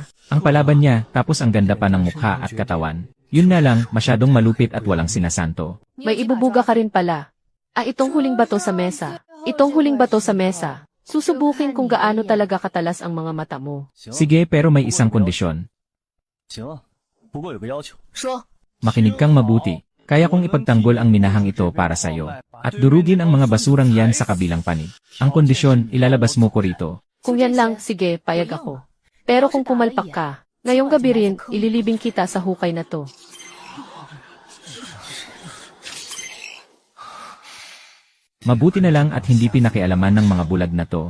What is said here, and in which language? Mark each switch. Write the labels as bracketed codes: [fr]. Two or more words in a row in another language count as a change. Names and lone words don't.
[tl] Ang palaban niya, tapos ang ganda pa ng mukha at katawan. Yun nga lang, masyadong malupit at walang sinasanto. May ibubuga ka rin pala. Itong huling bato sa mesa. Itong huling bato sa mesa. Susubukin kung gaano talaga katalas ang mga mata mo. Sige, pero may isang kondisyon. [zh] 行啊，不过有个要求。说。 [tl] Makinig kang mabuti. Kaya kong ipagtanggol ang minahang ito para sa'yo. At durugin ang mga basurang yan sa kabilang panig. Ang kondisyon, ilalabas mo ko rito. Kung yan lang, sige, payag ako. Pero kung pumalpak ka, ngayong gabi rin, ililibing kita sa hukay na to. Mabuti na lang at hindi pinakialaman ng mga bulag na to.